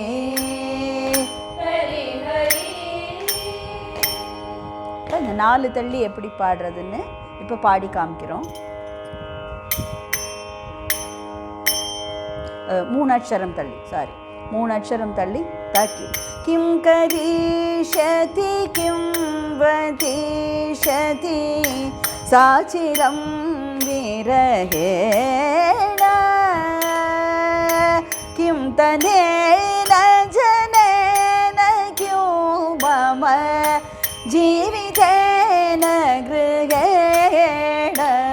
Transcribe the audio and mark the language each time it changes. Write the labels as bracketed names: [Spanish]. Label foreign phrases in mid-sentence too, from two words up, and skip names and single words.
[Sanskrit] हरि हरि [Tamil] இந்த 4 தள்ளி எப்படி பாடுறதுன்னு இப்போ பாடி காமிக்கிறோம். 3 அக்ஷரம் தள்ளி சாரி 3 அக்ஷரம் தள்ளி தாக்கி [Sanskrit] किं करिष्यति किं वदिष्यति साचिरं विरहेण किं तनेन जनेन किं मम जीवितेन गृहेण